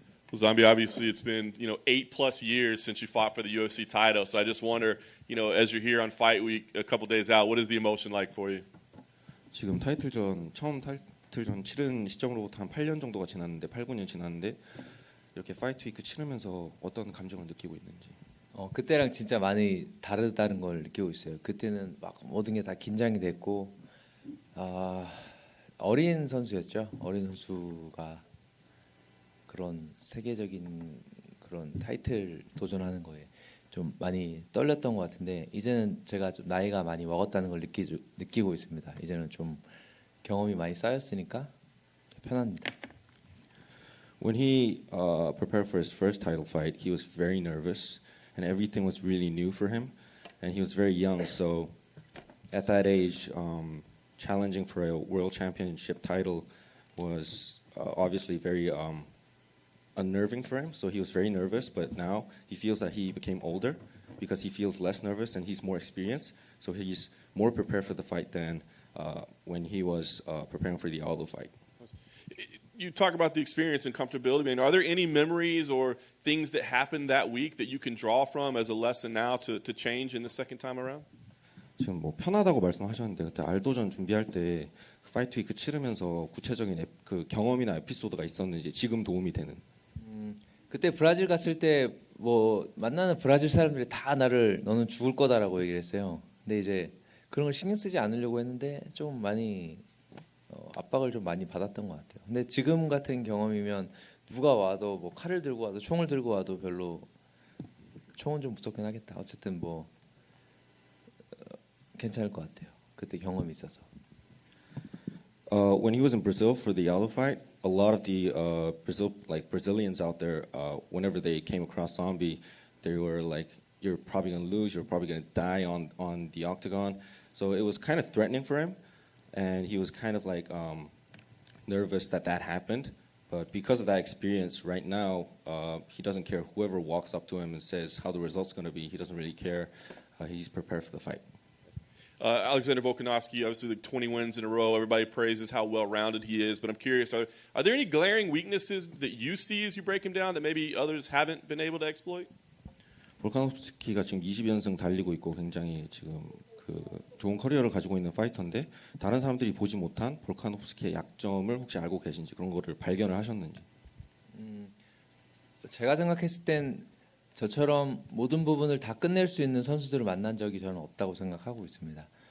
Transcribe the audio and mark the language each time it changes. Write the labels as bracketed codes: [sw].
[en] Well, Zombie, obviously it's been 8+ years since you fought for the UFC title. So I just wonder, as you're here on fight week, a couple days out, what is the emotion like for you? [ko] 지금 처음 타이틀전 치른 시점으로부터 한 8년 정도가 지났는데 8, 9년 지났는데 이렇게 파이트 위크 치르면서 어떤 감정을 느끼고 있는지. 그때랑 진짜 많이 다르다는 걸 느끼고 있어요. 그때는 막 모든 게 다 긴장이 됐고 어린 선수였죠. 어린 선수가 그런 세계적인 그런 타이틀 도전하는 거에 좀 많이 떨렸던 것 같은데 이제는 제가 좀 나이가 많이 먹었다는 걸 느끼고 있습니다. 이제는 좀 경험이 많이 쌓였으니까 편합니다. [en] When he prepared for his first title fight, he was very nervous, and everything was really new for him, and he was very young. So, at that age, challenging for a world championship title was obviously very unnerving for him. So he was very nervous. But now he feels that he became older because he feels less nervous and he's more experienced. So he's more prepared for the fight than when he was preparing for the Aldo fight. You talk about the experience and comfortability. I mean, are there any memories or things that happened that week that you can draw from as a lesson now to change in the second time around? [ko] 지금 뭐 편하다고 말씀하셨는데 그때 알도전 준비할 때 파이트 위크 치르면서 구체적인 그 경험이나 에피소드가 있었는지 지금 도움이 되는. 그때 브라질 갔을 때 뭐 만나는 브라질 사람들이 다 너는 죽을 거다라고 얘기를 했어요. 근데 이제 그런 걸 신경 쓰지 않으려고 했는데 좀 많이 압박을 좀 많이 받았던 것 같아요. 근데 지금 같은 경험이면 누가 와도 뭐 칼을 들고 와도 총을 들고 와도 별로 총은 좀 무섭긴 하겠다. 어쨌든 뭐 괜찮을 것 같아요. 그때 경험이 있어서. [en] When he was in Brazil for the Aldo fight, a lot of the Brazilians out there, whenever they came across Zombie, they were like, "You're probably gonna lose. You're probably gonna die on the octagon." So it was kind of threatening for him, and he was kind of like nervous that happened. But because of that experience, right now he doesn't care whoever walks up to him and says how the result's gonna be. He doesn't really care. He's prepared for the fight. Alexander Volkanovski, obviously like 20 wins in a row. Everybody praises how well-rounded he is. But I'm curious, are there any glaring weaknesses that you see as you break him down that maybe others haven't been able to exploit? [ko] 볼카노프스키가 지금 20연승 달리고 있고 굉장히 지금 그 좋은 커리어를 가지고 있는 파이터인데 다른 사람들이 보지 못한 볼카노프스키의 약점을 혹시 알고 계신지 그런 거를 발견을 하셨는지. 제가 생각했을 땐 저처럼 모든 부분을 다 끝낼 수 있는 선수들을 만난 적이 저는 없다고 생각하고 있습니다.